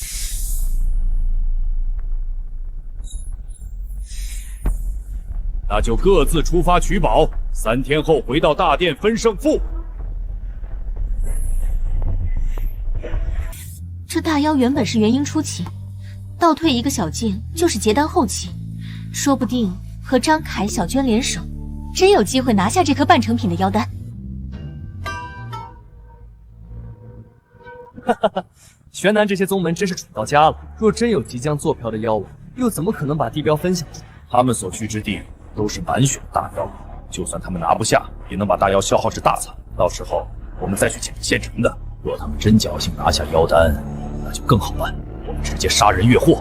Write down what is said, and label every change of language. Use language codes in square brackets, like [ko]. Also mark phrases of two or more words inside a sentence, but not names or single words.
[zh] 那就各自出發取寶，3天後回到大殿分勝負。這大妖原本是元嬰初期，倒退一個小境就是結丹後期，說不定和張凱、小娟聯手，真有機會拿下這顆半成品的妖丹。哈哈哈，玄南這些宗門真是蠢到家了。若真有即將做瓢的妖王，又怎麼可能把地標分享出來？他們所去之地都是滿血大妖，就算他們拿不下，也能把大妖消耗至大殘。到時候我們再去撿現成的。若他們真僥倖拿下妖丹，那就更好辦。我們直接殺人越貨，